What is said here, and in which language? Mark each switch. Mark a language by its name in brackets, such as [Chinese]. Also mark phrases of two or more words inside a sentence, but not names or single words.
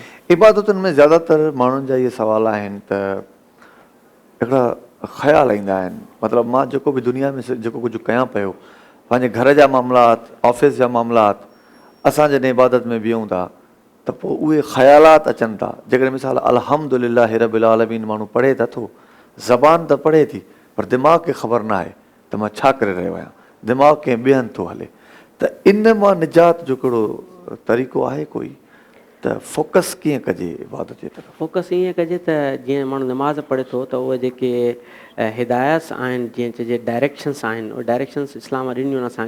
[Sindhi] इबादतुनि में ज़्यादातर माण्हुनि जा इहे सवाल आहिनि त हिकिड़ा ख़्याल ईंदा आहिनि, मतिलबु मां जेको बि दुनिया में जेको कुझु कयां पियो, पंहिंजे घर जा मामलात, ऑफिस जा मामलात, असां जॾहिं इबादत में बीहूं था त पोइ उहे ख़्यालात अचनि था। जेकॾहिं मिसाल [Arabic] الحمد لله رب العالمين [Sindhi] माण्हू पढ़े त थो, ज़बान त पढ़े थी, पर दिमाग़ खे ख़बर न आहे त मां छा करे रहियो आहियां, दिमाग़ कंहिं ॿिए हंधि थो हले। त इन मां निजात जो कहिड़ो तरीक़ो आहे कोई? त फोकस कीअं कजे इबादत जे तरफ़? फोकस ईअं कजे त जीअं माण्हू नमाज़ पढ़े थो त उहे जेके हिदायत आहिनि, जीअं चइजे डायरेक्शन्स आहिनि, उहे डायरेक्शन्स इस्लाम ॾिनियूं आहिनि असांखे।